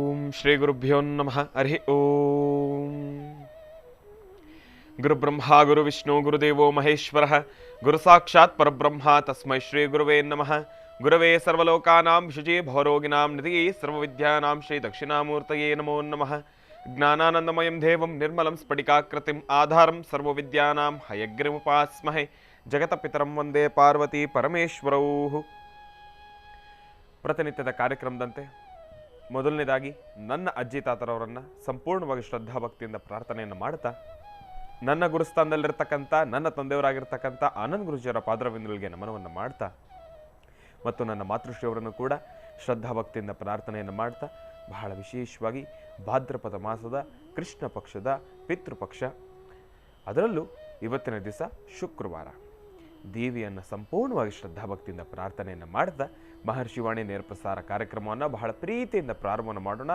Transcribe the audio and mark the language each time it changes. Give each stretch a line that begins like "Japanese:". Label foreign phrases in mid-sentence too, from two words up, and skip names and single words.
Sanskrit: ಶ್ರೀ ಗುರುಭ್ಯೋ ನಮಃ. ಹರಿ ಓಂ. ಗುರುಬ್ರಹ್ಮ ಗುರು ವಿಷ್ಣು ಗುರುದೇವೋ ಮಹೇಶ್ವರ ಗುರು ಸಾಕ್ಷಾತ್ ಪರಬ್ರಹ್ಮ ತಸ್ಮೈ ಶ್ರೀ ಗುರುವೇ ನಮಃ. ಗುರವೇ ಸರ್ವಲೋಕಾನಾಂ ಶುಚಿ ಭವರೋಗಿನಾಂ ನಿಧಿಯೇ ಸರ್ವವಿದ್ಯಾನಾಂ ಶ್ರೀ ದಕ್ಷಿಣಾಮೂರ್ತಯೇ ನಮೋ ನಮಃ. ಜ್ಞಾನಾನಂದಮಯಂ ದೇವಂ ನಿರ್ಮಲಂ ಸ್ಫಟಿಕಾಕೃತಿಂ ಆಧಾರಂ ಸರ್ವವಿದ್ಯಾನಾಂ ಹಯಗ್ರೀಮುಪಾಸ್ಮಹೇ. ಜಗತಪಿತರಂ ವಂದೇ ಪಾರ್ವತಿ ಪರಮೇಶ್ವರೌ.
Kannada: ಪ್ರತಿನಿತ್ಯದ ಕಾರ್ಯಕ್ರಮದಂತೆ ಮೊದಲನೇದಾಗಿ ನನ್ನ ಅಜ್ಜಿ ತಾತರವರನ್ನು ಸಂಪೂರ್ಣವಾಗಿ ಶ್ರದ್ಧಾಭಕ್ತಿಯಿಂದ ಪ್ರಾರ್ಥನೆಯನ್ನು ಮಾಡ್ತಾ, ನನ್ನ ಗುರುಸ್ಥಾನದಲ್ಲಿರ್ತಕ್ಕಂಥ ನನ್ನ ತಂದೆಯವರಾಗಿರ್ತಕ್ಕಂಥ ಆನಂದ್ ಗುರುಜಿಯವರ ಪಾದರವಿಂದಗಳಿಗೆ ನಮನವನ್ನು ಮಾಡ್ತಾ, ಮತ್ತು ನನ್ನ ಮಾತೃಶ್ರೀಯವರನ್ನು ಕೂಡ ಶ್ರದ್ಧಾಭಕ್ತಿಯಿಂದ ಪ್ರಾರ್ಥನೆಯನ್ನು ಮಾಡ್ತಾ, ಬಹಳ ವಿಶೇಷವಾಗಿ ಭಾದ್ರಪದ ಮಾಸದ ಕೃಷ್ಣ ಪಕ್ಷದ ಪಿತೃಪಕ್ಷ, ಅದರಲ್ಲೂ ಇವತ್ತಿನ ದಿವಸ ಶುಕ್ರವಾರ, ದೇವಿಯನ್ನು ಸಂಪೂರ್ಣವಾಗಿ ಶ್ರದ್ಧಾಭಕ್ತಿಯಿಂದ ಪ್ರಾರ್ಥನೆಯನ್ನು ಮಾಡ್ತಾ ಮಹರ್ಷಿವಾಣಿ ನೇರ ಪ್ರಸಾರ ಕಾರ್ಯಕ್ರಮವನ್ನು ಬಹಳ ಪ್ರೀತಿಯಿಂದ ಪ್ರಾರಂಭವನ್ನು ಮಾಡೋಣ.